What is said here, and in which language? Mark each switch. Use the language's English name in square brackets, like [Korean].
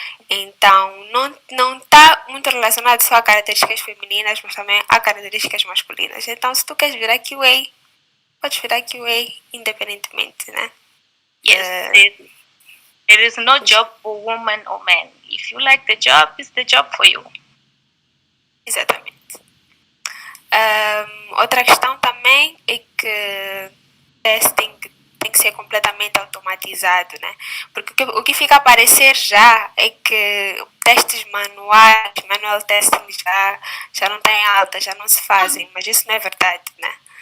[Portuguese] Então, não está muito relacionado só a características femininas, mas também a características masculinas. Então, se tu queres virar QA, podes virar QA independentemente, né? [English] Yes, there is no job for woman or man. If you like the job, it's the job for you. [Portuguese] Exatamente. Outra questão também é que testing tem que ser completamente automatizado, né? Porque o que fica a aparecer já é que testes manuais, manual testing já não tem alta, já não se fazem, mas isso não é verdade, né?